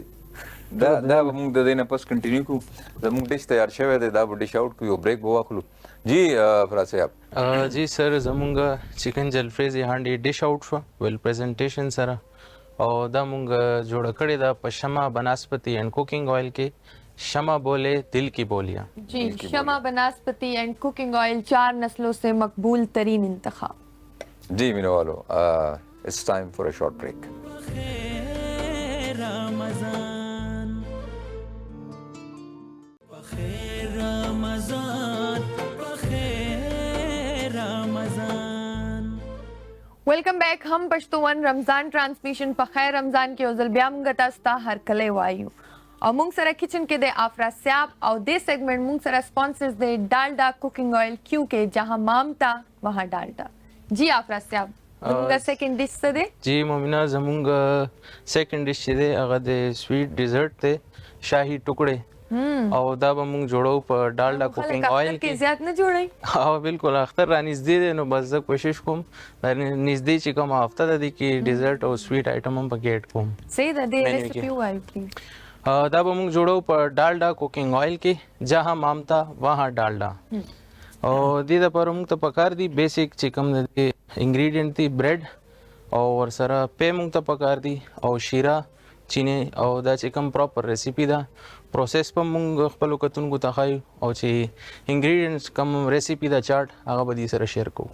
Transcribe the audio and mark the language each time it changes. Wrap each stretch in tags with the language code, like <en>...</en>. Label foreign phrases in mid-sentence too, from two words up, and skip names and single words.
<ps>دا به موږ د دې نه پس کنټینیو کړو. زموږ ډش تیار شوی دی، دا به</ps> <en>dish out</en> <ps>کړو، یو بریک به واخلو. جی فراز صاحب. جی سر زمونږ چکن جلفریزې هانډي</ps> <en>dish out</en> <ps>شوه</ps> <en>well presentation</en> <ps>سره، او دا مونږ جوړه کړې ده په شمع بناسپتی</ps> <en>and cooking oil</en> <ps>کې.</ps> <ur>شمع بولے دل کی بولیاں. جی شمع بناسپتی</ur> <en>and cooking oil</en> <ur>4 نسلوں سے مقبول ترین انتخاب.</ur> <en>جی مینو والو، it's time for a short break.</en> <ps>رمضان بخیر رمضان بخیر رمضان.</ps> <en>welcome back.</en> <ps>ہم پښتون رمضان ټرانسمیشن په خیر رمضان کې اوزل بیا موږ تاسو ته هرکلی وایو او موږ سره کچن کې د افراز صاحب او دې سیگمنٹ موږ سره سپانسرز د ډالډا</ps> <en>cooking oil</en> <ps>کیوں کې</ps> <ur>جہاں مامتا وہاں</ur> <ps>ډالډا. جی افراز صاحب زموږ</ps> <en>second dish</en> <ps>څه دی؟ جی مومنه زمونږ</ps> <en>second dish</en> <ps>چې دی هغه د</ps> <en>sweet dessert</en> <ps>دی، شاهي ټکړې، او دا به موږ جوړو په ډالډا</ps> <en>cooking oil</en> <ps>کې. زیات نه جوړئ؟ او بالکل اختر را نږدې دی، نو بس زه کوشش کوم نږدې چې کومه هفته ده دې کې ډیزرټ او</ps> <en>sweet item</en> <ps>هم پکې ایډ کوم. صحیح ده. دې ریسیپي ووایو پلیز. دا به موږ جوړو په ډالډا</ps> <en>cooking oil</en> <ps>کې،</ps> <ur>جہاں مامتا وہاں ډالډا.</ur> <ps>او دې دپاره موږ ته پکار دي بیسک چې کوم د انګریډینټ دي، بریډ او ورسره پی موږ ته پکار دي، او شیره، چینی، او دا چې کوم</ps> <en>proper recipe</en> <ps>ده پروسیس په موږ خپلو کتونکو ته ښایو، او چې انګریډینټس کوم ریسیپي ده چارټ هغه به دې سره شیر کوو.</ps>